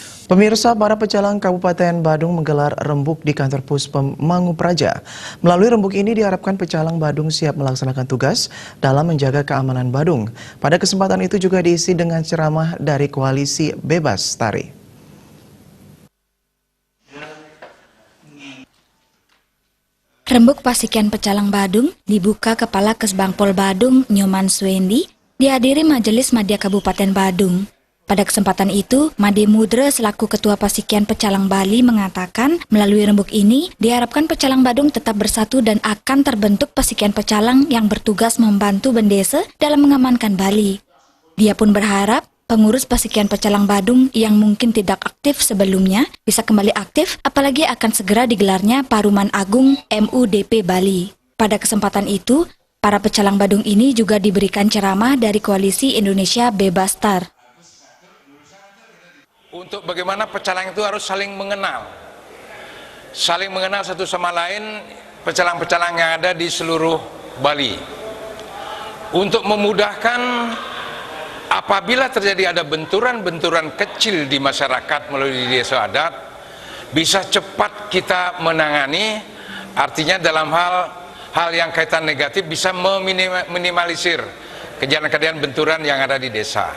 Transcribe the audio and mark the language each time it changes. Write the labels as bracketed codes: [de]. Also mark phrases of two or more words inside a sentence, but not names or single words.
[id] Pemirsa, para pecalang Kabupaten Badung menggelar rembuk di kantor Puspem Mangupraja. Melalui rembuk ini diharapkan pecalang Badung siap melaksanakan tugas dalam menjaga keamanan Badung. Pada kesempatan itu juga diisi dengan ceramah dari Koalisi Bebas Tari. Rembuk Pasikian Pecalang Badung dibuka Kepala Kesbangpol Badung Nyoman Swendi dihadiri Majelis Madya Kabupaten Badung. Pada kesempatan itu, Made Mudra selaku Ketua Pasikian Pecalang Bali mengatakan melalui rembuk ini diharapkan Pecalang Badung tetap bersatu dan akan terbentuk Pasikian Pecalang yang bertugas membantu Bendesa dalam mengamankan Bali. Dia pun berharap pengurus Pasikian Pecalang Badung yang mungkin tidak aktif sebelumnya bisa kembali aktif, apalagi akan segera digelarnya Paruman Agung MUDP Bali. Pada kesempatan itu, para pecalang Badung ini juga diberikan ceramah dari Koalisi Indonesia Bebas Tar. Untuk bagaimana pecalang itu harus saling mengenal satu sama lain, pecalang-pecalang yang ada di seluruh Bali. Untuk memudahkan apabila terjadi ada benturan-benturan kecil di masyarakat melalui desa adat, bisa cepat kita menangani, artinya dalam hal yang kaitan negatif bisa meminimalisir kejadian-kejadian benturan yang ada di desa.